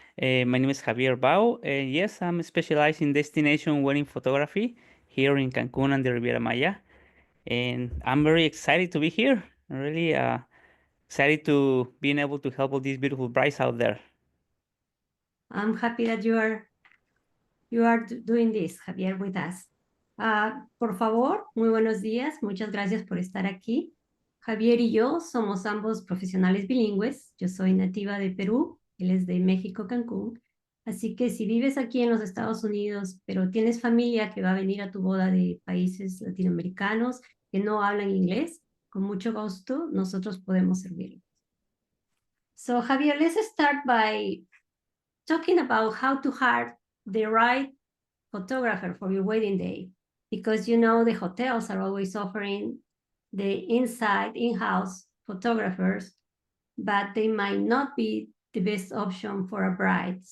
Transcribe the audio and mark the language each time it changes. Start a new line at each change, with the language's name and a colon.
English: My name is Javier Bao. Yes, I'm specialized in destination wedding photography here in Cancun and the Riviera Maya. And I'm very excited to be here. I'm really excited to being able to help all these beautiful brides out there. I'm happy that you are doing this, Javier, with us.
Spanish: Por favor, muy buenos días. Muchas gracias por estar aquí. Javier y yo somos ambos profesionales bilingües. Yo soy nativa de Perú, él es de México, Cancún. Así que si vives aquí en los Estados Unidos, pero tienes familia que va a venir a tu boda de países latinoamericanos que no hablan inglés, con mucho gusto nosotros podemos servirles.
English: So Javier, let's start by talking about how to hire the right photographer for your wedding day, because you know the hotels are always offering the in-house photographers, but they might not be the best option for a bride.